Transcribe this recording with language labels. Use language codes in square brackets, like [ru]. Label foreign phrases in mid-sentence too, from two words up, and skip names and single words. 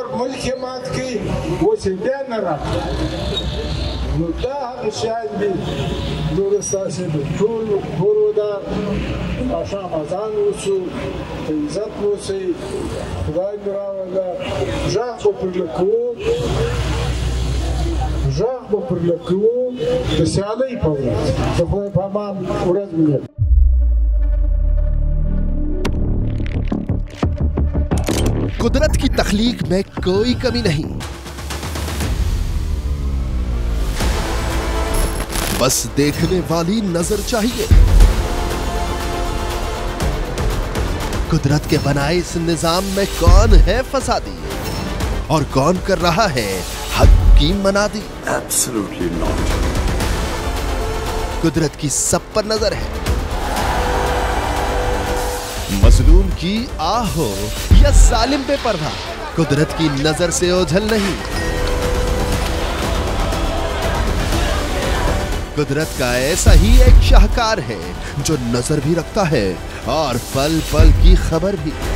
[ps] ملک یې مات کړي اوس یې بیا نه راغلی نو دا هغه شیان دي نور ستاسې د ټول ګورودار ماښام اذان وشو په عزت اوسئ خدای مو راوله غږ به پرله کوو د سیالۍ په ورځ د خدای په امان ورځ مو [ur] قدرت کی تخلیق میں کوئی کمی نہیں، بس دیکھنے والی نظر چاہیے. قدرت کے بنائے اس نظام میں کون ہے فسادی اور کون کر رہا ہے حق کی منادی? [en] Absolutely not. [ur] قدرت کی سب پر نظر ہے. مظلوم کی آہ ہو یا ظالم پہ پردہ، قدرت کی نظر سے اوجھل نہیں. قدرت کا ایسا ہی ایک شاہکار ہے جو نظر بھی رکھتا ہے اور پل پل کی خبر بھی.